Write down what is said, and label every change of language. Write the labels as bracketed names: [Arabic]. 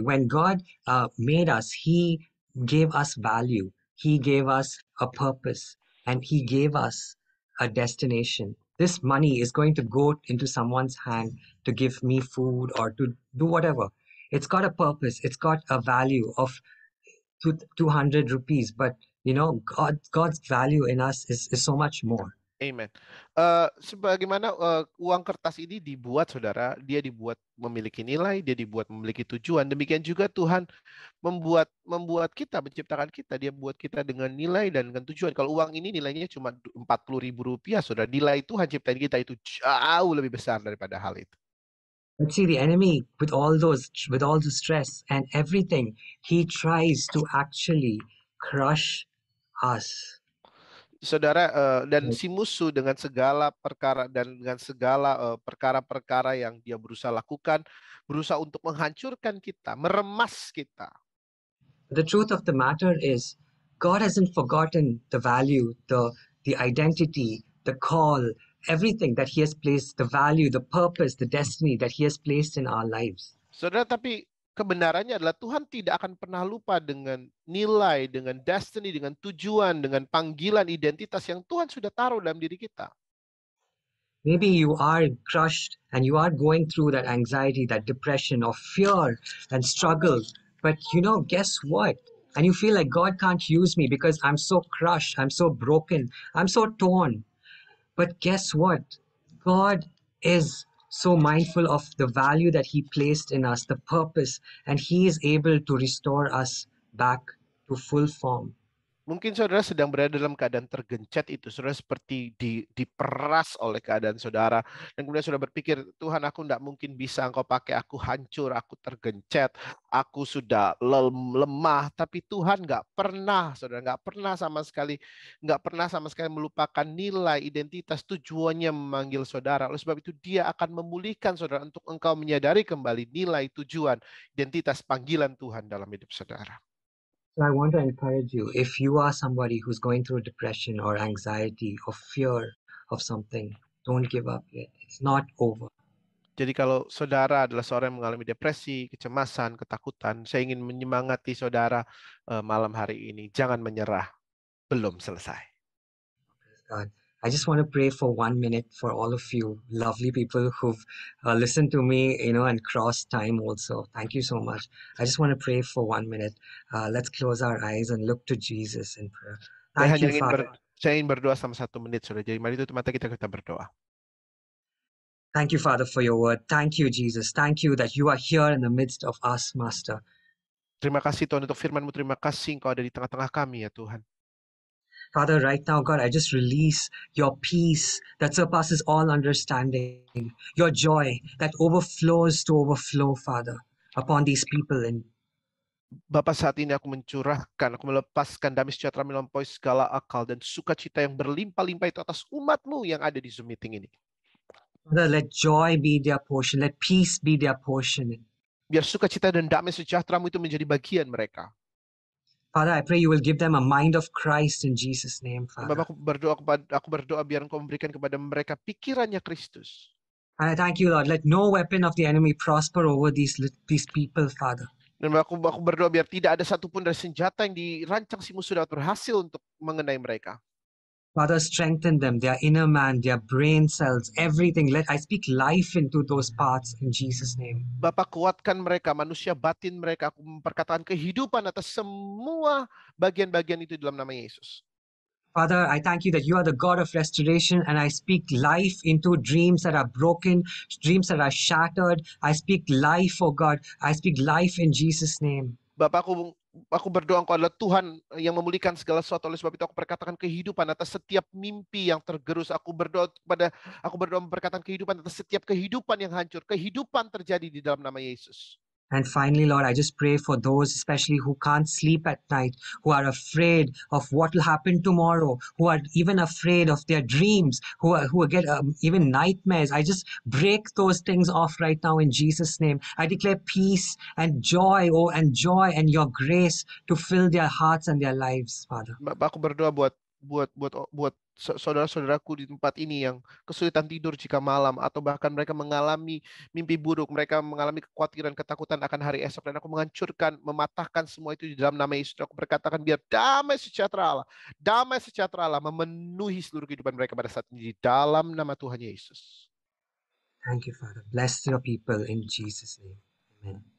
[English] When God made us, He gave us value. He gave us a purpose, and He gave us a destination. this money is going to go into someone's hand to give me food or to do whatever. It's got a purpose. It's got a value of 200 rupees. But, God's value in us is so much more. Amen. [Indonesian] Sebagaimana uang kertas ini dibuat, saudara, dia dibuat memiliki nilai, dia dibuat memiliki tujuan. Demikian juga Tuhan membuat kita, menciptakan kita, dia buat kita dengan nilai dan dengan tujuan. Kalau uang ini nilainya cuma 40.000 rupiah, saudara, nilai Tuhan ciptaan kita itu jauh lebih besar daripada hal itu. [English] But see, the enemy, with all the stress and everything, he tries to actually crush us. [Indonesian] Saudara, dan si musuh dengan segala perkara dan dengan segala perkara-perkara yang dia berusaha lakukan, berusaha untuk menghancurkan kita, meremas kita. [English] The truth of the matter is, God hasn't forgotten the value, the identity, the call, everything that He has placed, the value, the purpose, the destiny that He has placed in our lives. [Indonesian] Saudara, tapi kebenarannya adalah Tuhan tidak akan pernah lupa dengan nilai, dengan destiny, dengan tujuan, dengan panggilan identitas yang Tuhan sudah taruh dalam diri kita. [English] Maybe you are crushed and you are going through that anxiety, that depression or fear and struggle. But guess what? And you feel like God can't use me because I'm so crushed, I'm so broken, I'm so torn. But guess what? God is so mindful of the value that He placed in us, the purpose, and He is able to restore us back to full form. [Indonesian] Mungkin saudara sedang berada dalam keadaan tergencet itu, saudara seperti diperas oleh keadaan saudara, dan kemudian saudara berpikir, Tuhan, aku tidak mungkin bisa Engkau pakai, aku hancur, aku tergencet, aku sudah lemah. Tapi Tuhan nggak pernah sama sekali melupakan nilai, identitas, tujuannya memanggil saudara. Oleh sebab itu dia akan memulihkan saudara untuk engkau menyadari kembali nilai, tujuan, identitas, panggilan Tuhan dalam hidup saudara. [English] So I want to encourage you, if you are somebody who's going through depression or anxiety or fear of something, don't give up yet. It's not over. [Indonesian] Jadi kalau saudara adalah seorang yang mengalami depresi, kecemasan, ketakutan, saya ingin menyemangati saudara malam hari ini. Jangan menyerah. Belum selesai. [English] God, I just want to pray for 1 minute for all of you lovely people who've listened to me, and crossed time also. Thank you so much. I just want to pray for 1 minute. Let's close our eyes and look to Jesus in prayer. Thank you, Father. [Indonesian] Saya ingin berdoa selama 1 menit, saudara. Jadi mari tutup mata kita berdoa. [English] Thank you, Father, for your word. Thank you, Jesus. Thank you that you are here in the midst of us, Master. [Indonesian] Terima kasih Tuhan untuk firman-Mu. Terima kasih Engkau ada di tengah-tengah kami ya Tuhan. [English] Father, right now, God, I just release your peace that surpasses all understanding, your joy that overflows to overflow, Father, upon these people. And [Indonesian] Bapa, saat ini aku mencurahkan, aku melepaskan damai sejahtera melampaui segala akal dan sukacita yang berlimpah-limpah itu atas umat-Mu yang ada di Zoom meeting ini. [English] Father, let joy be their portion, let peace be their portion. [Indonesian] Biar sukacita dan damai sejahtera-Mu itu menjadi bagian mereka. [English] Father, I pray you will give them a mind of Christ in Jesus' name, Father. [Indonesian] Bapak, aku berdoa biar Engkau memberikan kepada mereka pikirannya Kristus. [English] And I thank you, Lord. Let no weapon of the enemy prosper over these people, Father. [Indonesian] Dan aku berdoa biar tidak ada satupun dari senjata yang dirancang si musuh dapat berhasil untuk mengenai mereka. [English] Father, strengthen them, their inner man, their brain cells, everything. I speak life into those parts in Jesus' name. [Indonesian] Bapak, kuatkan mereka, manusia batin mereka. Aku memperkatakan kehidupan atas semua bagian-bagian itu dalam nama Yesus. [English] Father, I thank you that you are the God of restoration, and I speak life into dreams that are broken, dreams that are shattered. I speak life, oh God. I speak life in Jesus' name. [Indonesian] Bapak, aku berdoa Engkau adalah Tuhan yang memulihkan segala sesuatu. Oleh sebab itu aku perkatakan kehidupan atas setiap mimpi yang tergerus. Aku berdoa memperkatakan kehidupan atas setiap kehidupan yang hancur. Kehidupan terjadi di dalam nama Yesus. [English] And finally, Lord, I just pray for those especially who can't sleep at night, who are afraid of what will happen tomorrow, who are even afraid of their dreams, who get even nightmares. I just break those things off right now in Jesus' name. I declare peace and joy, and your grace to fill their hearts and their lives, Father. [Indonesian] Bapak, aku berdoa buat saudara-saudaraku di tempat ini yang kesulitan tidur jika malam, atau bahkan mereka mengalami mimpi buruk, mereka mengalami kekhawatiran, ketakutan akan hari esok, dan aku menghancurkan, mematahkan semua itu di dalam nama Yesus. Aku berkatakan biar damai sejahtera Allah memenuhi seluruh kehidupan mereka pada saat ini di dalam nama Tuhan Yesus. [English] Thank you, Father. Bless your people in Jesus' name. Amen.